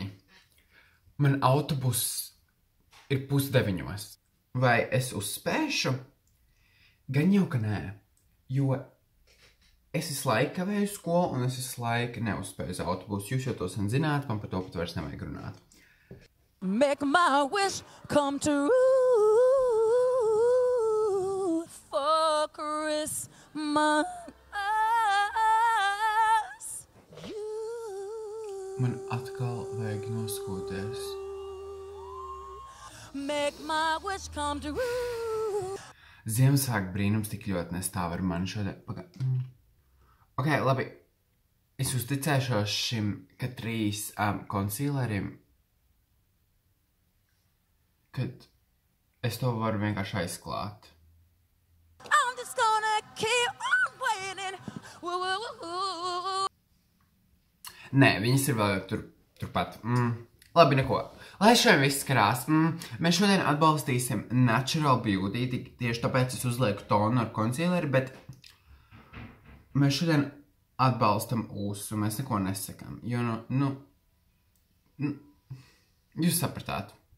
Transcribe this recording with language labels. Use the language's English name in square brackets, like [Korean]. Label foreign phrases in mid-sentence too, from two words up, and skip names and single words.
[Latvian] Man autobuss ir 8:30. Vai es uzspēšu? Gan jau, ka nē. Jo es visu laiku kavēju skolu un es visu laiku neuzspēju uz autobusu. Jūs jau to sen zināt, man par to pat vairs nevajag runāt. [English] Make my wish come true for Christmas. [Latvian] Man atkal vajag noskūties. [English] Make my wish come true. [Latvian] Ziemassvētku brīnums tik ļoti nestāv ar mani šodien. Ok, labi. Es uzticēšos šim Catrice konsīlerim, kad es to varu vienkārši aizklāt. [English] I'm just gonna keep on waiting. [Latvian] Nē, viņas ir vēl turpat. Labi, neko. Lai šodien viss karās. Mēs šodien atbalstīsim Natural Beauty, tieši tāpēc es uzlieku tonu ar konsīleri, bet mēs šodien atbalstam ūsu, mēs neko nesakam, jo, jūs sapratāt.